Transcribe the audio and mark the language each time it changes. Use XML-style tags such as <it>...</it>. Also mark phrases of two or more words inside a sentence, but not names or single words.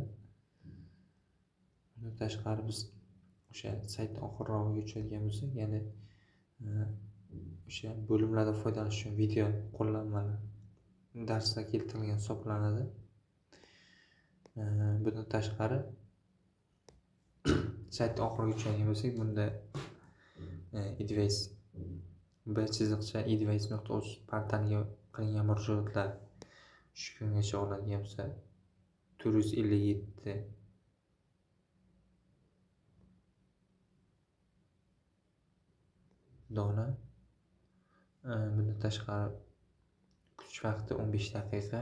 <uz>Bundan tashqari biz o'sha saytni oxirrog'iga tushadigan bo'lsak, ya'ni o'sha bo'limlardan foydalanish uchun video qo'llanmalar darsda keltirilgan hisoblanadi. Bundan tashqari saytni oxiriga tushadigan bo'lsak, bunda Advice b.advice.uz portaliga qilingan murojaatlar shu kungacha oladigan bo'lsa 457 dona. Bundan tashqari kutish vaqti 15 daqiqa.</uz>